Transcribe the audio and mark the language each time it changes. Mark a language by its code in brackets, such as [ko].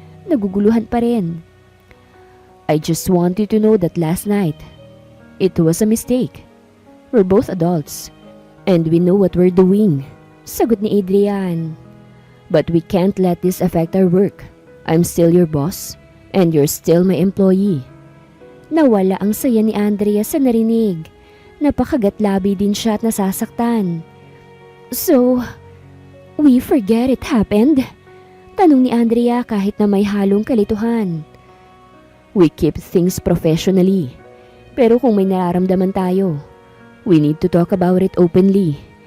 [tl] Naguguluhan pa rin. [en] I just want you to know that last night, it was a mistake. We're both adults, and we know what we're doing. [tl] Sagot ni Adrian. [en] But we can't let this affect our work. I'm still your boss, and you're still my employee. [tl] Nawala ang saya ni Andrea sa narinig. Napakagatlabi din siya at nasasaktan. [en] So, we forget it happened? [tl] Tanong ni Andrea kahit na may halong kalituhan. [en] We keep things professionally. [tl] Pero kung may nararamdaman tayo, [en] we need to talk about it openly.